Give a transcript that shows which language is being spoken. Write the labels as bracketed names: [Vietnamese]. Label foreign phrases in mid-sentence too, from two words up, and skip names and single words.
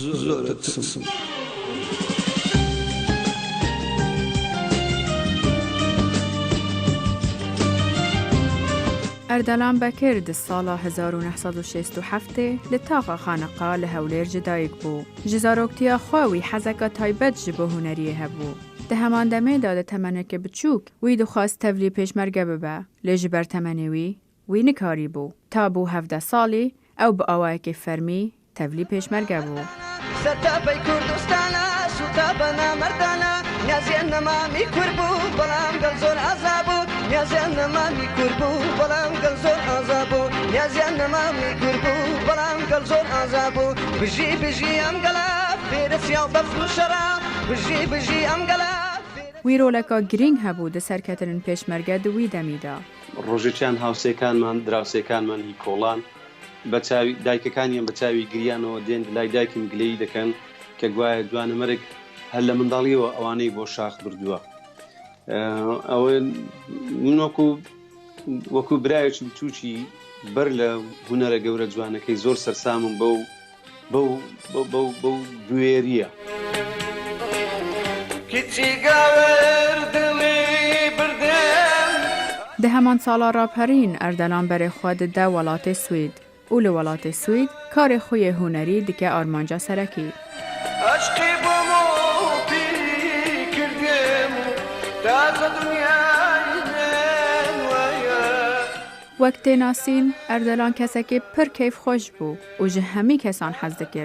[Central Kurdish] زۆرە ترسم. [Kurdish] ئەردەلان بەکرد ساڵا 1967 لە تاقا خانەقا لە هەولێر جدایک بوو. ji zaroktiya xwe wî hezeka taybet ji bo huneriyê hebû. Di heman demê de temeneke biçûk wî dixwast tevlî pêşmerge bibe. Lê ji ber temenê wî nikarîbû. Ta bû 17 salî ew bi awayekê fermî tevlî pêşmerge bû. Sertapey Kurdistana şûta namerdana Niyazên nemamî Kurd bû belam gel zor azab bû Niyazên nemamî Kurd bû belam gel zor azab bû Niyazên nemamî Kurd bû belam gel zor azab bû Bijî em gela fêrê siyav befr û şerab Bijî em gela. Wî roleka girîng hebû di serketinên pêşmerge di wî demî de. [Central Kurdish] ڕۆژێکیان هاوسێکانمان دراوسێکانمان هی کۆڵان بە چاوی دایکەکانیان بە چاوی گریانەوە دێن لای دایکم گلەیی دەکەن کە گوایە دوانەمەرگ هەر لە منداڵیەوە ئەوانەی بۆ شاخ بردووە. ئەوە من وەکو برایەکی بچووکی بەر لە هونەرە گەورە جوانەکەی زۆر سەرسامم بەو بوێریە. [Kurdish] Di heman sala rapherîn Erdelan berê xwe dide welatê Swêd û li welatê Swêd karê xwe yê hunerî dike armanca serekî. Wek tê nasîn Erdelan kesekê pir keyfxweş bû û ji hemî kesan hez dikir.